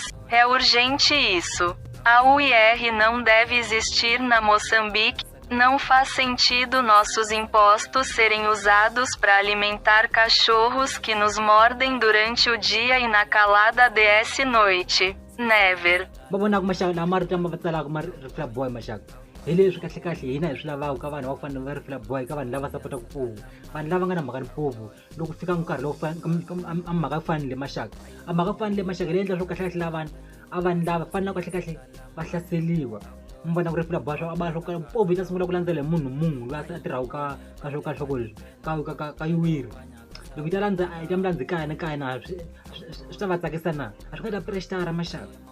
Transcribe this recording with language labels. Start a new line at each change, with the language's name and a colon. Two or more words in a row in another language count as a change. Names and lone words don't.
Portuguese: É urgente isso. A UIR não deve existir na Moçambique. Não faz sentido nossos impostos serem usados para alimentar cachorros que nos mordem durante o dia e na calada DS noite. Never.
Tsonga: Babona ku maxaka na marito lama va tsalaka Reply Boy maxaka hi leswi kahlekahle hina hi swi lavaka ka vanhu va ku fana va Reply Boy ka vanhu lava sapotaka Mpovu vanhu lava nga na mhaka ni Mpovu loko fika nkarhi lowu a mhaka fanile maxaka a mhaka fanile maxaka leyi endla swo kahlekahle lavana a vanhu lava fanele kahlekahle va hlaseliwa mbona ku Reply Boy swa ba swo ka Mpovu ta sungula ku landzela munhu loyi a tirhaka ka swo leswi ka yiwiri loko ta mu landzikaya na swi ta va tsakisa na a swi nga ta pressure maxaka